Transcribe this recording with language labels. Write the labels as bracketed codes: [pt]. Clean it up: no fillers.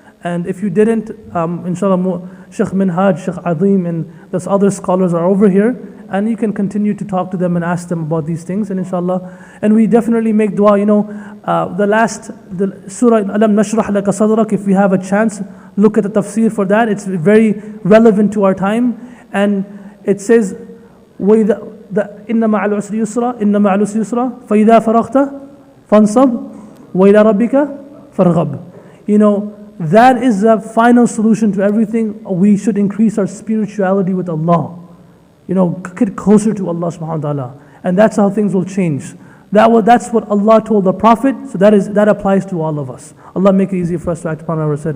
[en] And if you didn't, inshallah, Sheikh Minhaj, Sheikh Azim, and those other scholars are over here. And you can continue to talk to them and ask them about these things, and inshallah. And we definitely make dua, the surah Alam Nashrah Laka Sadrak, if we have a chance, look at the tafsir for that. It's very relevant to our time. And it says, [ar] إِنَّ مَعَ الْعُسْرِ يُسْرًا إِنَّ مَعَ الْعُسْرِ يُسْرًا فَإِذَا فَرَغْتَ فَانْصَبْ وَإِلَى رَبِّكَ فَارْغَبْ. [en] That is the final solution to everything. We should increase our spirituality with Allah. Get closer to Allah subhanahu wa ta'ala. And that's how things will change. That's what Allah told the Prophet, so that applies to all of us. Allah make it easy for us to act upon our said.